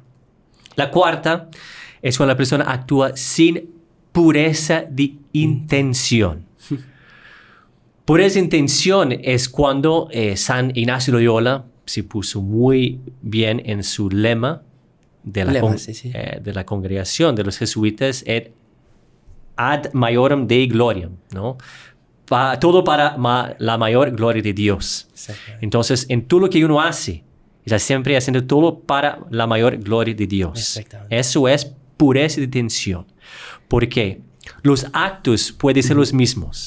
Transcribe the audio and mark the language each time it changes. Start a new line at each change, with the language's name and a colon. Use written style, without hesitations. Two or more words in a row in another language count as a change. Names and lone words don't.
Spanish: La cuarta es cuando la persona actúa sin pureza de intención. Pureza de intención es cuando San Ignacio de Loyola se puso muy bien en su lema de la congregación de los jesuitas,
Latin: et ad maiorem Dei gloriam,
Spanish: ¿no? Todo para la mayor gloria de Dios. Entonces, en todo lo que uno hace, está siempre haciendo todo para la mayor gloria de Dios. Eso es pureza de intención. Porque los actos pueden ser los mismos.